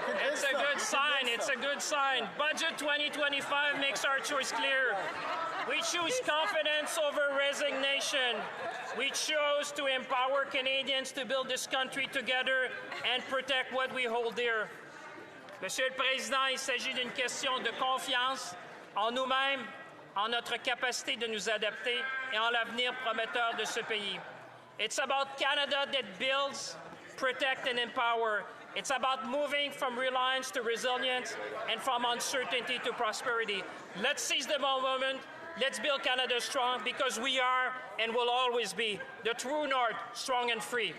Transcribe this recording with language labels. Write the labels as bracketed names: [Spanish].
[English] It's a good sign. It's a good sign. Budget 2025 makes our choice clear. We choose confidence over resignation. We chose to empower Canadians to build this country together and protect what we hold dear. [French] Monsieur le Président, il s'agit d'une question de confiance en nous-mêmes, en notre capacité de nous adapter et en l'avenir prometteur de ce pays. [English] It's about Canada that builds, protects, and empower. It's about moving from reliance to resilience and from uncertainty to prosperity. Let's seize the moment. Let's build Canada strong because we are and will always be the true north, strong and free.